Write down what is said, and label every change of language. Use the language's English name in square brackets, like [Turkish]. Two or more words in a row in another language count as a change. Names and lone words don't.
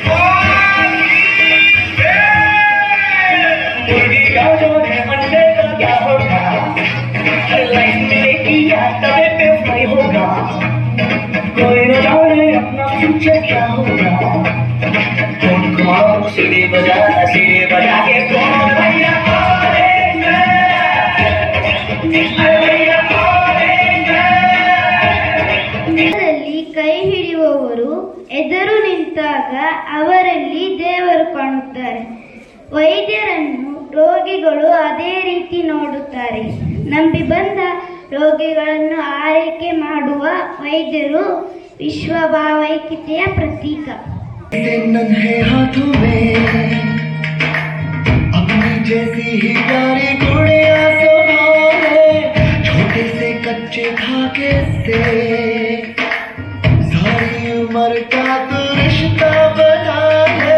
[Hindi] मुर्गी का जो है अंडे का क्या होगा? हर लाइन मिलेगी या तवे पे फ्राई होगा. कोई न जाने अपना फ्यूचर क्या होगा. कौन घुमाओ सीढ़ी बजा के कौन भैया [Kannada] ಕೈ ಹಿಡಿಯುವವರು ಎದುರು ನಿಂತಾಗ ಅವರಲ್ಲಿ ದೇವರು ಕಾಣುತ್ತಾರೆ. ವೈದ್ಯರನ್ನು ರೋಗಿಗಳು ಅದೇ ರೀತಿ ನೋಡುತ್ತಾರೆ. ನಂಬಿ ಬಂದ ರೋಗಿಗಳನ್ನು ಆರೈಕೆ ಮಾಡುವ ವೈದ್ಯರು ವಿಶ್ವ ಭಾವೈಕ್ಯತೆಯ ಪ್ರತೀಕ. [Hindi] छोटे से कच्चे धागे से सारी उम्र का तू रिश्ता बना है.